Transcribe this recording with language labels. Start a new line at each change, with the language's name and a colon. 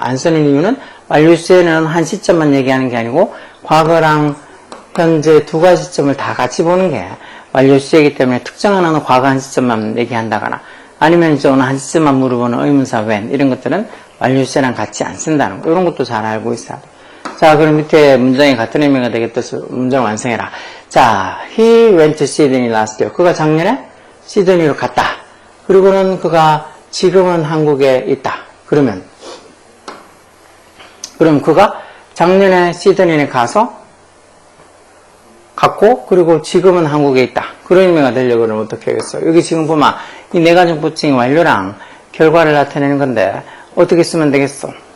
Korean: 안 쓰는 이유는 완료시제는 한 시점만 얘기하는 게 아니고 과거랑 현재 두 가지 시점을 다 같이 보는 게 완료시제이기 때문에 특정한 어느 과거 한 시점만 얘기한다거나 아니면 이제 어느 한 시점만 물어보는 의문사 when 이런 것들은 완료시제랑 같이 안 쓴다는 거. 이런 것도 잘 알고 있어야 돼. 자, 그럼 밑에 문장이 같은 의미가 되겠다. 문장 완성해라.
English: 자, he went to Sydney last year.
Korean: 그가 작년에 시드니로 갔다. 그리고는 그가 지금은 한국에 있다. 그럼 그가 작년에 시드니에 갔고 그리고 지금은 한국에 있다. 그런 의미가 되려고 그러면 어떻게 하겠어? 여기 지금 보면 이 네 가지 보충이 완료랑 결과를 나타내는 건데 어떻게 쓰면 되겠어?